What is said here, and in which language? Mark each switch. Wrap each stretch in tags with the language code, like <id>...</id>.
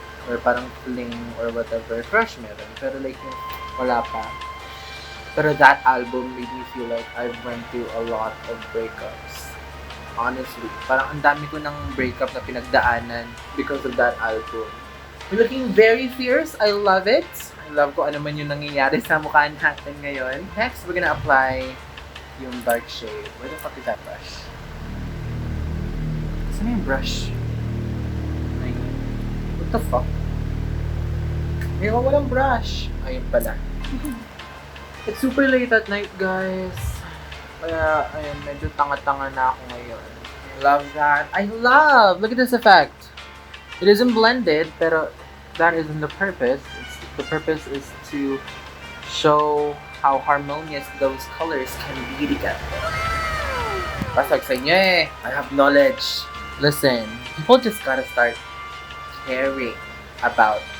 <tl>Or parang fling or whatever. Crush meron. Pero like, wala pa. Pero</tl> <en>that album made me feel like I've went through a lot of breakups. Honestly.</en> <tl>Parang ang dami ko ng breakup na pinagdaanan because of that album.</tl> <en>You're looking very fierce. I love it. I love</en> <tl>ko ano man yung nangyayari sa mukha natin ngayon.</tl> <en>Next, we're gonna apply yung dark shade. Where the fuck is that brush?</en> <tl>Saan yung brush? Ayun.</tl> <en>What the fuck?</en> <tl>Ngayon, walang brush. Ayun pala.</tl> <en>It's super late at night, guys.</en> <tl>Kaya, ayun, medyo tanga-tanga na ako ngayon.</tl> <en>I love that. Look at this effect. It isn't blended, pero that isn't the purpose. The purpose is to show how harmonious those colors can be together.</en> <tl>Pasag sa inyo eh.</tl> <en>I have knowledge. Listen, people just gotta start caring about</en>